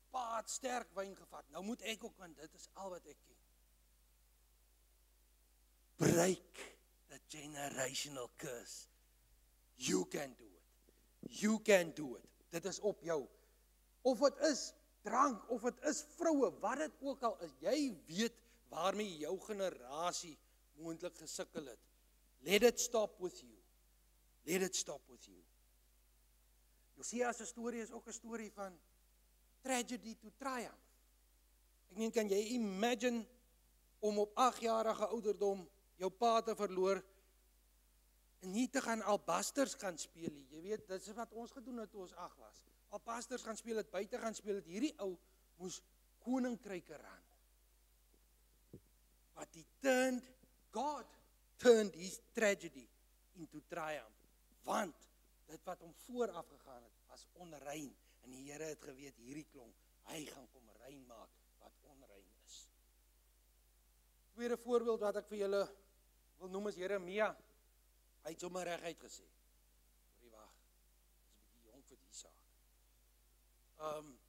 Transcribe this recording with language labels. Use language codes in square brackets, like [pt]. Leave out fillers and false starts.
[af] Pa het sterk wyn gevat. Nou moet ek ook, want dit is al wat ek ken. [en] Break the generational curse. You can do it. You can do it. [af] Dit is op jou. Of het is drank, of het is vroue, wat dit ook al is. Jy weet waarmee jou generasie moontlik gesukkel het. [en] Let it stop with you. Let it stop with you. [af] Josia se storie is ook 'n storie van [en] tragedy to triumph. [af] Ek meen, kan jy imagine om op 8-jarige ouderdom jou pa te verloor en nie te gaan albasters gaan speel nie. Jy weet, dit is wat ons gedoen het toe ons 8 was. Albasters gaan speel het, buite gaan speel het. Hierdie ou moes koninkryke ran. [en] But God turned his tragedy into triumph. [af] Want dit wat hom vooraf gegaan het, was onrein. En die Here het geweet, hierdie klomp, hy gaan kom rein maak wat onrein is. Tweede voorbeeld wat ek vir julle wil noem is Jeremia. Hy het sommer reguit gesê. Hoorie wag, is 'n bietjie jonk vir die saak.